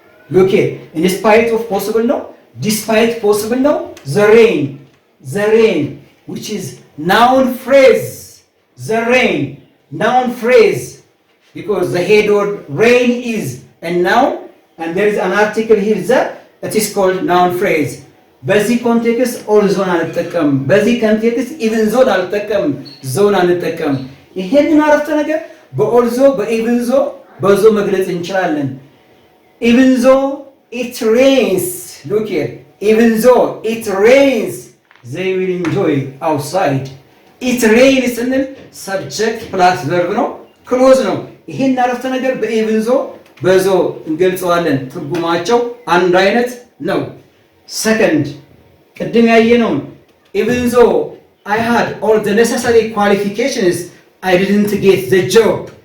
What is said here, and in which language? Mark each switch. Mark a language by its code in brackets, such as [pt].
[en] look here, in spite of possible no, despite possible no, the rain which is noun phrase, the rain noun phrase, because the head word rain is a noun and there is an article here that it is called noun phrase. [am] በዚህ ኮንቴክስት ኦል ዞን አንጠቀም፣ በዚህ ኮንቴክስት ኢቭን ዞን አልጠቀም፣ ዞን አንጠቀም። ይሄንን አረፍተ ነገር በኦል ዞ በኢቭን ዞ በዞ መግለጽ እንችላለን። [en] even though it rains, look here, even though it rains, they will enjoy outside. [am] it rains ስንል subject plus verb ነው፣ ክሎዝ ነው። ይሄን አረፍተ ነገር በኢቭን ዞ በዞ እንገልጸዋለን። ትርጉማቸው አንድ አይነት ነው። ሰከንድ ቅድም ያየነው [en] even though I had all the necessary qualifications I didn't get the job.